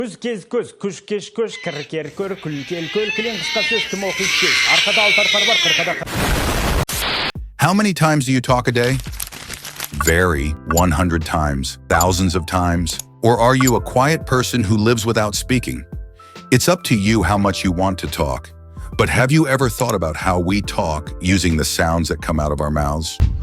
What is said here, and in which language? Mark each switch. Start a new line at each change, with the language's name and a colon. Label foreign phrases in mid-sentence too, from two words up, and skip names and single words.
Kazakh: Көз кез көз, күш кеш көш, кір көр, күл кел көл, кілең қысқа сөз, кім оқиды кез. Арқада алтарпар бар, қырқада.
English: How many times do you talk a day? Very, 100 times, thousands of times. Or are you a quiet person who lives without speaking? It's up to you how much you want to talk. But have you ever thought about how we talk using the sounds that come out of our mouths?